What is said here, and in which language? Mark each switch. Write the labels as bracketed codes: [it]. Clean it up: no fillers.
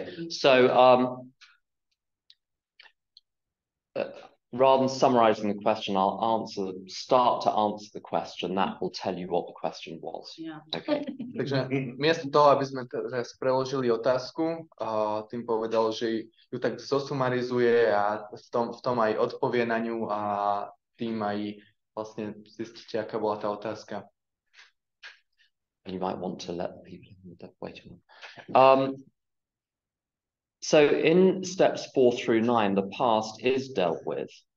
[en] So rather than summarizing the question, I'll start to answer the question. That will tell you what the question was. Yeah. Okay. [sk] Takže miesto toho, aby sme teraz preložili otázku, tým povedal, že ju tak zosumarizuje a v tom aj odpovie na ňu a tým aj vlastne zistíte, aká bola tá otázka. [en] You might want to let the people wait a minute. So in steps 4 through 9, the past is dealt with.